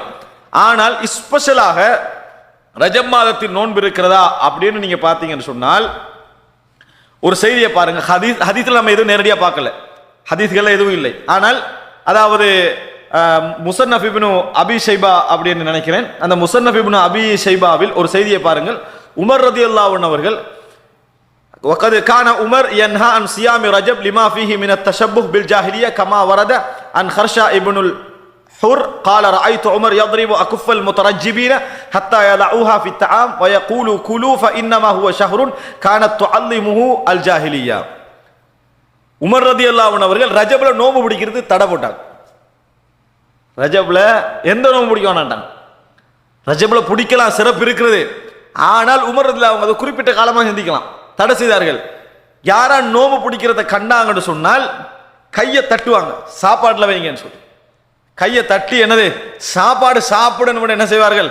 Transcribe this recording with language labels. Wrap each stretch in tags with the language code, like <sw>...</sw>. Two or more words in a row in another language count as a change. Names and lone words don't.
<ta>ஆனால் ஸ்பெஷலாக ரஜப் மாதத்தின் நோன்பு இருக்கிறதா அப்படின்னு நீங்க பார்த்தீங்கன்னு சொன்னால் ஒரு செய்தியை பாருங்க. ஹதீஸ்ல நம்ம எதுவும் நேரடியாக பார்க்கல, ஹதீஸ்கள் எதுவும் இல்லை. ஆனால் அதாவது முஸன்னஃப் இப்னு அபி ஷைபா அப்படின்னு நினைக்கிறேன், அந்த முஸன்னஃப் இப்னு அபி ஷைபாவில் ஒரு செய்தியை பாருங்கள்.</ta> <ar>عمر رضي الله عنه அவர்கள் وقد كان عمر ينهى عن صيام رجب لما فيه من التشبه بالجاهليه كما ورد عن خرشا ابن الحر قال رايت عمر يضرب اكف المترجبين حتى يضعوها في الطعام ويقول كلوا فانما هو شهر كانت تعلمه الجاهليه.</ar> <ta>உமர்</ta> <ar>رضي الله عنه</ar> <ta>அவர்கள் ரஜப்ல நோன்பு பிடிக்கிறது தடை போட்டாங்க. ரஜப்ல எந்த நோன்பு பிடிக்க வேண்டாம், ரஜப்ல பிடிக்கலாம், சிறப்பு இருக்கிறது. ஆனால் உமர் ரலியல்லாஹு அவங்க அதை குறிப்பிட்ட காலமாக சிந்திக்கலாம், தடை செய்தார்கள். யாரா நோம்பு பிடிக்கிறத கண்டாங்கன்னு சொன்னால் கையை தட்டுவாங்க, சாப்பாடுல வைங்கன்னு சொல்லி கையை தட்டி என்னது சாப்பாடு சாப்பிடணும் என்ன செய்வார்கள்?</ta>